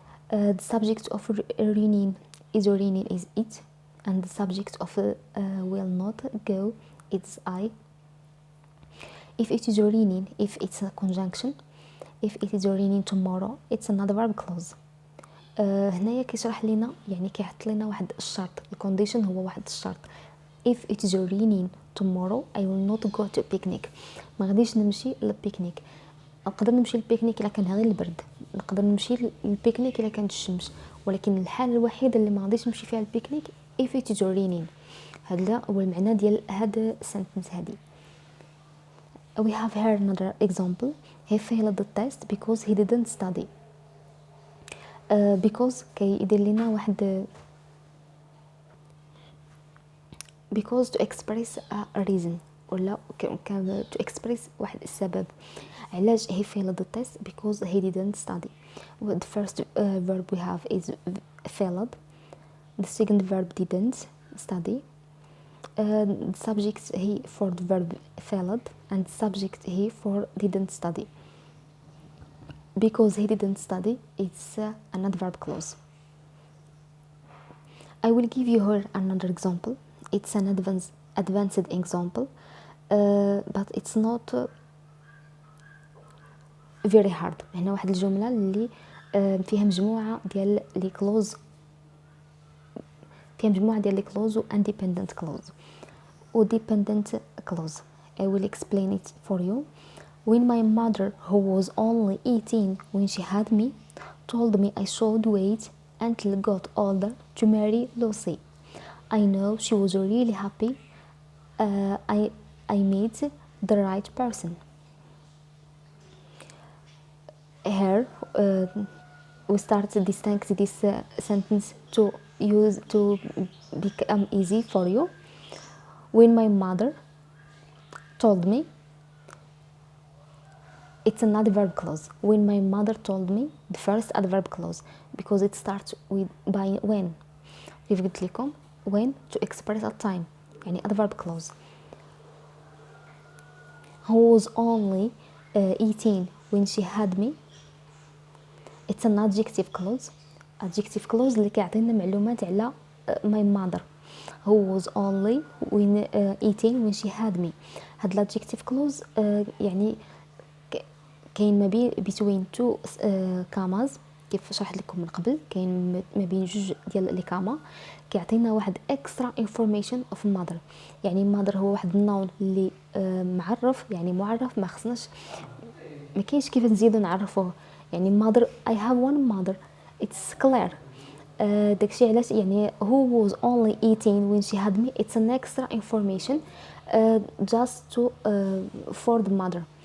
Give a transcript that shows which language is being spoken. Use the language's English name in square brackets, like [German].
[English] The subject of raining is it, and the subject of will not go, it's I. If it is raining, if it's a conjunction. If it is raining tomorrow, it's another verb clause. [Arabic] هنايا كيشرح لينا، يعني كيحط لنا واحد الشرط. الكونديشن هو واحد الشرط. [English] If it is raining tomorrow, I will not go to a picnic. [Arabic] ما غاديش نمشي للبيكنيك. نقدر نمشي للبيكنيك الا كان غير البرد، نقدر نمشي للبيكنيك الا كانت الشمس، ولكن الحاله الوحيده اللي ما غاديش نمشي فيها للبيكنيك [English] if it is raining. [Arabic] هذا هو المعنى ديال هذا السنتنس هذه. [English] We have here another example. He failed the test because he didn't study. Because [Arabic] كيدير لنا واحد [English] because to express a reason [Arabic] ولا [English] to express [Arabic] واحد السبب. علاش [English] he failed the test? Because he didn't study. The first verb we have is failed. The second verb didn't study. The subject he for the verb failed, and the subject he for didn't study. Because he didn't study, it's an adverb clause. I will give you here another example. It's an advanced example, but it's not very hard. [Arabic] هنا واحد الجمله اللي فيها مجموعه ديال لي كلوز، فيها مجموعه ديال لي كلوز و independent clause و dependent clause. [English] I will explain it for you. When my mother, who was only 18 when she had me, told me I should wait until I got older to marry Lucy, I know she was really happy. I met the right person. Here we start to distinct this sentence to use to become easy for you. When my mother told me, it's an adverb clause. When my mother told me, the first adverb clause, because it starts with by when. [Arabic] كيف قلت لكم [English] when to express a time، [Arabic] يعني [English] adverb clause. Who was only 18 when she had me, it's an adjective clause. [Arabic] Adjective clause اللي كيعطينا معلومات على [English] my mother. Who was only when 18 when she had me. [Arabic] هاد الادجكتيف كلوز يعني كاين ما بين [English] between two commas [Arabic] كيف شرحت لكم من قبل. كاين ما بين جوج ديال لي كاما كيعطينا واحد [English] extra information of mother. [Arabic] يعني mother هو واحد النون اللي معرف، يعني معرف، ما خصناش، ما كاينش كيف نزيدو نعرفوه. يعني [English] mother I have one mother it's clear. [Arabic] داكشي علاش يعني [English] who was only eating when she had me it's an extra information just to for the mother.